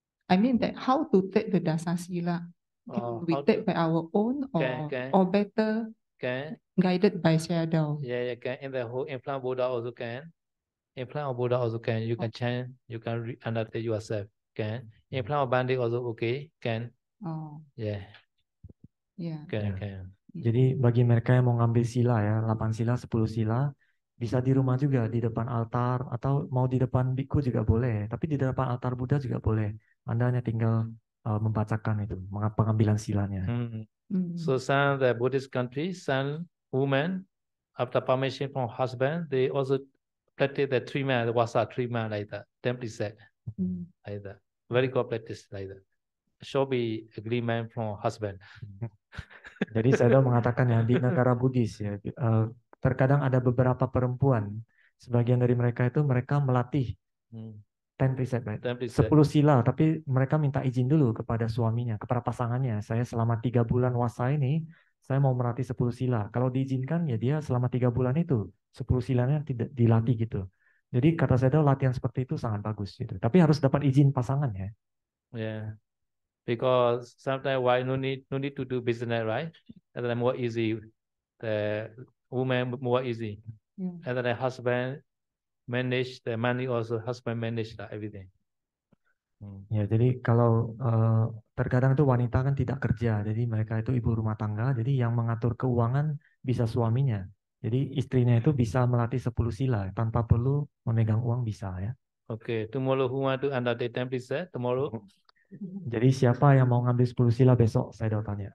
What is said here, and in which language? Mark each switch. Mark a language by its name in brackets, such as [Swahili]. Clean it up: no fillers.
[English] I mean that how to take the Dasasila? Can we take by our own or better guided by Shadow? Yeah, can. In the whole in front of Buddha also can. In front of Buddha also can. You can chant. You can undertake yourself. Can. In front of Bandi also okay. Can. Oh. Yeah. Yeah. Can. [Indonesian] Jadi bagi mereka yang mau ngambil sila ya, 8 sila, 10 sila, bisa di rumah juga, di depan altar, atau mau di depan biku juga boleh. Tapi di depan altar Buddha juga boleh. Anda hanya tinggal membacakan itu, pengambilan silanya. [English] So some the Buddhist countries, some women, after permission from husband, they also practice the 3 months, the wasa 3 months like that, 10 precepts like that. Very good practice like that. Should be agreement from husband. [Indonesian] Jadi saya mengatakan ya di negara Buddhis ya, terkadang ada beberapa perempuan, sebagian dari mereka itu mereka melatih 10 precept, 10 sila, tapi mereka minta izin dulu kepada suaminya, kepada pasangannya. Saya selama 3 bulan wasa ini, saya mau melatih 10 sila. Kalau diizinkan ya dia selama 3 bulan itu 10 silanya tidak dilatih gitu. Jadi kata saya latihan seperti itu sangat bagus gitu. Tapi harus dapat izin pasangan ya. [English] Yeah. Because sometimes why no need to do business, right? And then more easy. The woman more easy. And then the husband manage the money also. Husband manage everything. [Indonesian] Ya, jadi kalau terkadang itu wanita kan tidak kerja, jadi mereka itu ibu rumah tangga, jadi yang mengatur keuangan bisa suaminya. Jadi istrinya itu bisa melatih 10 sila tanpa perlu memegang uang bisa ya. [English] Okay, tomorrow who want to undertake 10 precepts? Tomorrow? [Indonesian] Jadi siapa yang mau ngambil 10 sila besok saya tanya.